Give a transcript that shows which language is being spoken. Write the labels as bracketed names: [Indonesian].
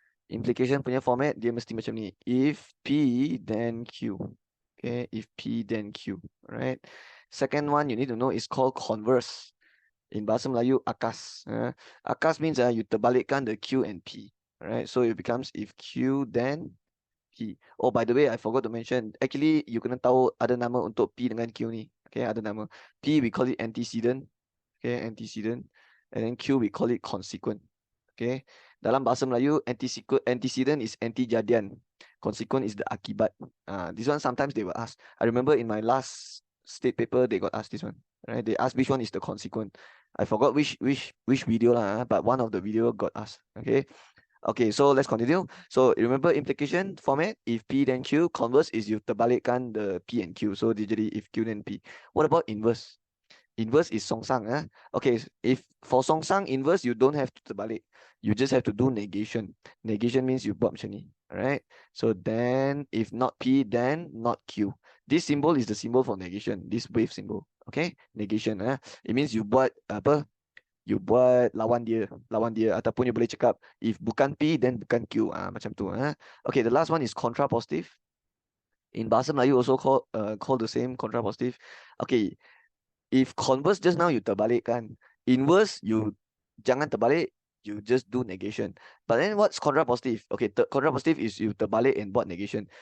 [Malay] Implication punya format dia mesti macam ni. [English] If P then Q. Okay, if P then Q. Right. Second one you need to know is called converse. In bahasa Melayu, akas. Akas means you terbalikkan the Q and P. Right. So it becomes if Q then P. Oh, by the way, I forgot to mention. Actually, you [Malay] kena tahu ada nama untuk P dengan Q ni. [English] Okay, [Malay] ada nama. [English] P we call it antecedent. Okay, antecedent. And then Q we call it consequent. Okay. [Malay] Dalam bahasa Melayu, [English] antecedent is antejadian. Consequent is the akibat. This one sometimes they will ask. I remember in my last state paper, they got asked this one. Right? They asked which one is the consequent. I forgot which video lah, but one of the video got asked. Okay. Okay, so let's continue. So remember implication format. If P then Q, converse is you terbalikkan the P and Q. [Malay] So jadi [English] if Q then P. What about inverse? Inverse is songsang. Okay, if for songsang inverse, you don't have to terbalik. You just have to do negation. Negation means you [Malay] buat macam ni. [English] Alright. So then if not P, then not Q. This symbol is the symbol for negation. This wave symbol. Okay, negation. It means you [Malay] buat apa? You buat lawan dia ataupun you boleh cakap if bukan P then bukan Q. Macam tu. [English] Okay, the last one is contrapositive. In bahasa Melayu also call the same contrapositive. Okay. If converse just now you terbalikkan, inverse you [Malay] jangan terbalik, [English] you just do negation. But then what's contrapositive? Okay, contrapositive is you terbalik and buat negation.